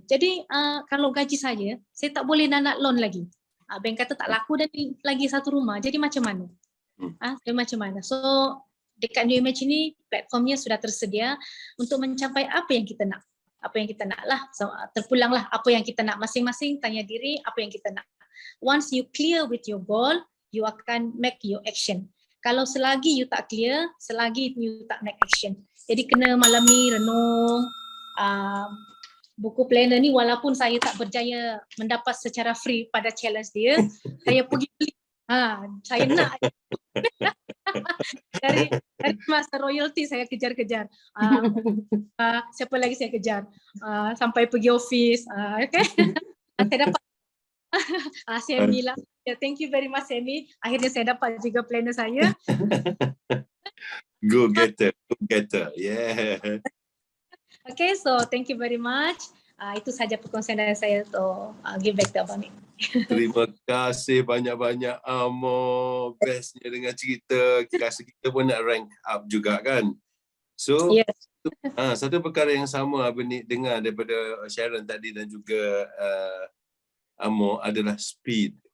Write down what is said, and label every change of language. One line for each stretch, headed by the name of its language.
Malay: Jadi kalau gaji saya tak boleh nak loan lagi. Bank kata tak laku dan lagi satu rumah. Jadi macam mana? Jadi macam mana? So dekat New Image ini platformnya sudah tersedia untuk mencapai apa yang kita nak. Apa yang kita nak lah. So, terpulanglah apa yang kita nak. Masing-masing tanya diri apa yang kita nak.
English: Once you clear with your goal, you
Malay: akan
English: make your action.
Malay: Kalau selagi you tak clear, selagi you tak
English: make action.
Malay: Jadi kena malam ni renung. Buku planner ni walaupun saya tak berjaya mendapat secara free pada challenge dia, saya pergi beli. Saya nak. dari masa royalty saya kejar-kejar. Siapa lagi saya kejar? Sampai pergi office. Okay. Saya dapat. Semi lah.
English: Thank you very much, Semi.
Malay: Akhirnya saya dapat juga planner saya.
English: Go getter. Yeah. Okay, so thank you very much.
Malay: Itu saja perkongsian dari saya untuk
English: give back to
Malay: Abang Nik. Terima kasih banyak-banyak Amo. Bestnya dengan cerita. Rasa kita pun nak rank up juga kan.
English: So, yes.
Malay: Satu perkara yang sama Abang Nik dengar daripada Sharon tadi dan juga Amo adalah speed.